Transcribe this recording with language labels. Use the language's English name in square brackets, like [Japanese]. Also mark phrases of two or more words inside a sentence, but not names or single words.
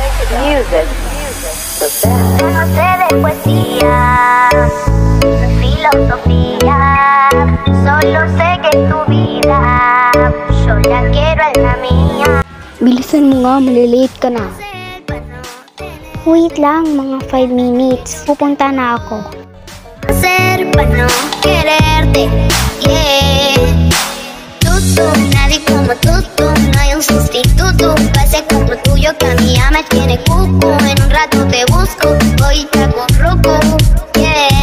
[Spanish] Music. No sé de poesía, filosofía, solo sé que tu vida, yo la quiero en la mía. [Filipino] Bilisan mo nga, malilate ka na. Wait lang, mga 5 minutes. Pupunta na ako. [Spanish] Ser para no quererte, yeah. Tú, nadie como tú, no hay un sustituto. Pase como tuyo que a mí ya me tiene cuco. En un rato te busco, voy y te acurruco, yeah.